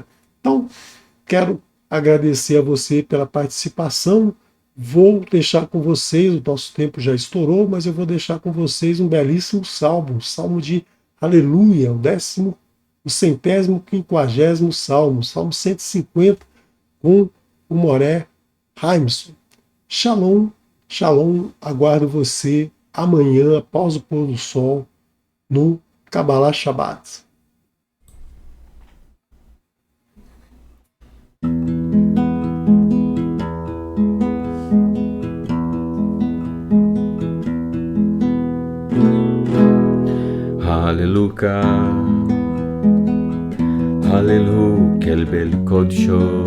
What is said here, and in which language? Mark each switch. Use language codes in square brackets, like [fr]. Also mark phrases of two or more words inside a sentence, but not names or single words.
[pt] Então, quero agradecer a você pela participação. Vou deixar com vocês, o nosso tempo já estourou, mas eu vou deixar com vocês um belíssimo salmo, um salmo de Aleluia, o 150º salmo, salmo 150, com o Moré Haimson. [he] שלום, שלום, [pt] aguardo você amanhã, após o pôr do sol, no Kabbalah Shabbat. [he] הללויה, הללויה, קל בל קודשו,